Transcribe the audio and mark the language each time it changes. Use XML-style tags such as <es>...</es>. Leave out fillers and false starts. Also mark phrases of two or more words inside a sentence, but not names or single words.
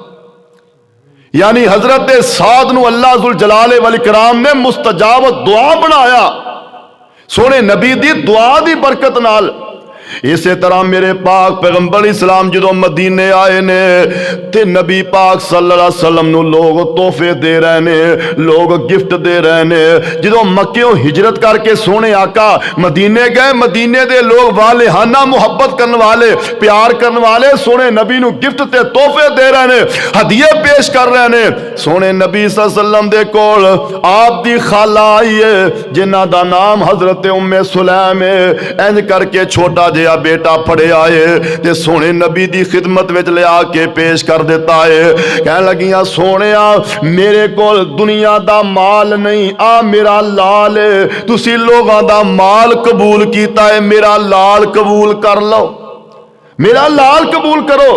<pa>یعنی حضرت سعد نوں اللہ</pa> <ar>ذو الجلال والإكرام</ar> <pa>نے مستجاب دعا بنایا سوہنے نبی دی دعا دی برکت نال. اسے طرح میرے پاک پیغمبر اسلام جو مدینے آئے نیں تے نبی پاک</pa> <ar>صلى الله عليه وسلم</ar> <pa>نوں لوگ تحفے دے رہے نیں، لوگ گفٹ دے رہے نیں. جو مکیوں ہجرت کر کے سوہنے آقا مدینے گئے، مدینے دے لوگ والہانہ محبت کرنے والے، پیار کرنے والے سوہنے نبی نوں گفٹ تے تحفے دے رہے نیں، ہدیے پیش کر رہے نیں. سوہنے نبی</pa> <ar>صلى الله عليه وسلم</ar> <pa>دے کول آپ دی خالہ آئی ہے جنہاں دا ناں حضرت ام سلیم ہے. انج کر کے چھوٹا جیہا بیٹا پھڑے آئے تے سوہنے نبی دی خدمت وچ لیا کے پیش کر دیتا ہے. کہن لگیاں سوہنیا میرے کول دنیا دا مال نہیں، آ میرا لال ہے، تسی لوگاں دا مال قبول کیتا ہے، میرا لال قبول کر لو، میرا لال قبول کرو.</pa>